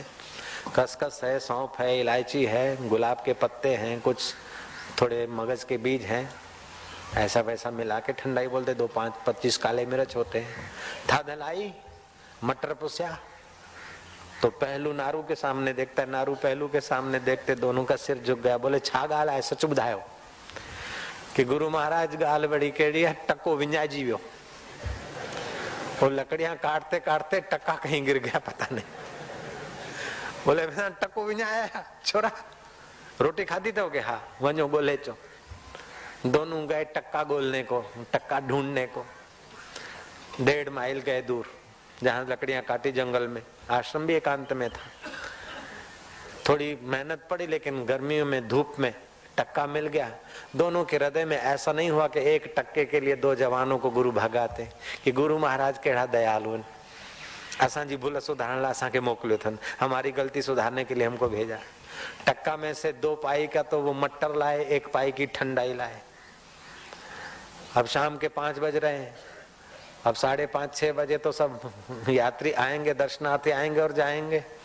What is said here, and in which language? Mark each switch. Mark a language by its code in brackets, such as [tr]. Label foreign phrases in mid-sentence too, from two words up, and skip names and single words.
[hi] खसखस है, सौंफ है, इलायची है, गुलाब के पत्ते हैं, कुछ थोड़े मगज के बीज हैं, ऐसा वैसा मिला के ठंडाई बोलते। 2 5 25 काले मिर्च होते हैं। था धलाई, मटर पुस्या। तो पहलू नारू के सामने देखता है, नारू पहलू के सामने देखते दोनों का सिर झुक गया। [sd] बोले छा गाल है, सच बुधायो कि गुरु महाराज गाल बड़ी केड़ी है, टको विंजाजी वियो। [hi] वो लकड़ियां काटते काटते टक्का कहीं गिर गया, पता नहीं। [sd] बोले टको विंजाया छोरा, रोटी खाधी तो के हाँ, वञो गोले चो। [hi] दोनों गए टक्का गोलने को, टक्का ढूंढने को। 1.5 माइल गए दूर, जहां लकड़ियां काटी जंगल में। आश्रम भी एकांत में था। थोड़ी मेहनत पड़ी, लेकिन गर्मियों में धूप में टक्का मिल गया। दोनों के हृदय में ऐसा नहीं हुआ कि एक टक्के के लिए 2 जवानों को गुरु भगाते, कि गुरु महाराज केड़ा दयालु हैं, [sd] असांजी भूल सुधारण लाइ असांखे मोकिलियो अथनि, [hi] हमारी गलती सुधारने के लिए हमको भेजा। टक्का में से 2 पाई का तो वो मटर लाए, 1 पाई की ठंडाई लाए। अब शाम के 5 बज रहे हैं। अब 5:30 6 बजे तो सब यात्री आएंगे, दर्शनार्थी आएंगे और जाएंगे।